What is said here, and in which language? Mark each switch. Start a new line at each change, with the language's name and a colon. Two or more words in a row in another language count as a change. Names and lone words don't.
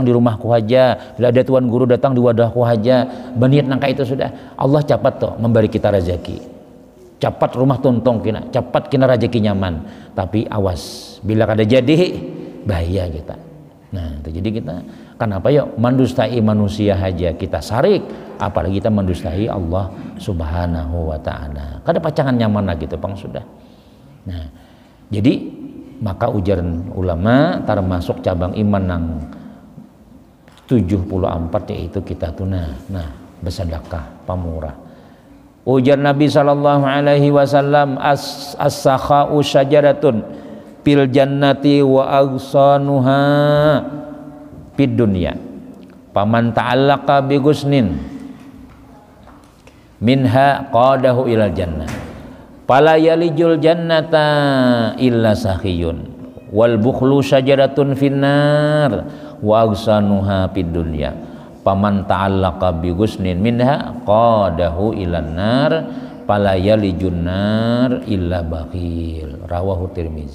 Banjar: di rumahku aja bila ada tuan guru datang di wadahku aja berniat nangka itu sudah Allah cepat tuh memberi kita rezeki cepat rumah tuntung kina cepat kina rezeki nyaman tapi awas bila kada jadi bahaya kita nah itu jadi kita kenapa ya mendustai manusia aja kita sarik apalagi kita mendustai
Arabic: الله سبحانه وتعالى
Banjar: kada pacangan nyaman lagi tuh Bang sudah. Nah, jadi maka ujaran ulama termasuk cabang iman nang 74 yaitu kita tuna bersedekah pamurah. Ujar Nabi
Arabic: صلى الله عليه وسلم السخاء شجرة في الجنة وأغصانها في الدنيا. فمن تعلق بغصن منها قاده إلى الجنة. فلا يلج الجنة إلا سخي والبخل شجرة في النار وأغصانها في الدنيا فمن تعلق بغصن منها قاده إلى النار فلا يلج النار إلا بخيل رواه الترمذي.